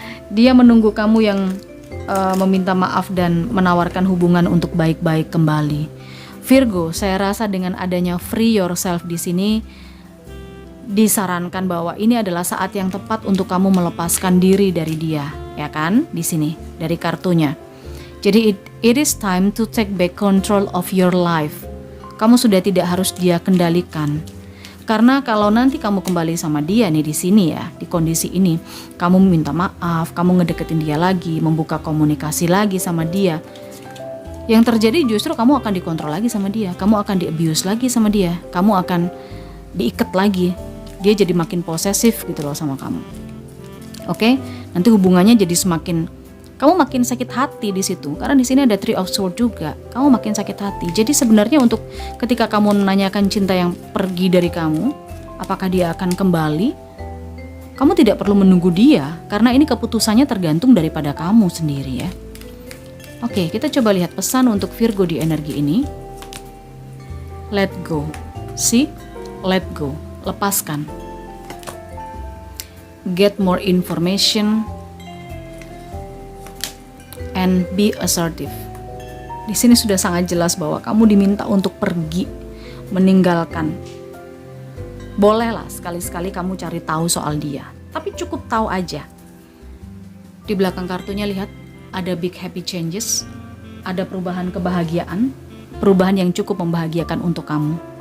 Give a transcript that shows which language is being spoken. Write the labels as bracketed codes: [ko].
[id] Dia menunggu kamu yang meminta maaf dan menawarkan hubungan untuk baik-baik kembali. Virgo, saya rasa dengan adanya [en] free yourself [id] di sini, disarankan bahwa ini adalah saat yang tepat untuk kamu melepaskan diri dari dia, ya kan? Di sini dari kartunya. [en] Jadi it is time to take back control of your life. [id] Kamu sudah tidak harus dia kendalikan. Karena kalau nanti kamu kembali sama dia nih di sini ya, di kondisi ini, kamu minta maaf, kamu ngedeketin dia lagi, membuka komunikasi lagi sama dia, yang terjadi justru kamu akan dikontrol lagi sama dia, kamu akan di-abuse lagi sama dia, kamu akan diikat lagi. Dia jadi makin posesif gitu loh sama kamu. Oke? Nanti hubungannya jadi kamu makin sakit hati di situ. Karena di sini ada Three of Swords juga. Kamu makin sakit hati. Jadi sebenarnya untuk ketika kamu menanyakan cinta yang pergi dari kamu, apakah dia akan kembali? Kamu tidak perlu menunggu dia, karena ini keputusannya tergantung daripada kamu sendiri ya. Oke, kita coba lihat pesan untuk Virgo di energi ini. [en] Let go. See? Let go. [id] Lepaskan. [en] Get more information and be assertive. [id] Di sini sudah sangat jelas bahwa kamu diminta untuk pergi, meninggalkan. Bolehlah sekali-sekali kamu cari tahu soal dia, tapi cukup tahu aja. Di belakang kartunya lihat ada [en] big happy changes, [id] ada perubahan kebahagiaan, perubahan yang cukup membahagiakan untuk kamu.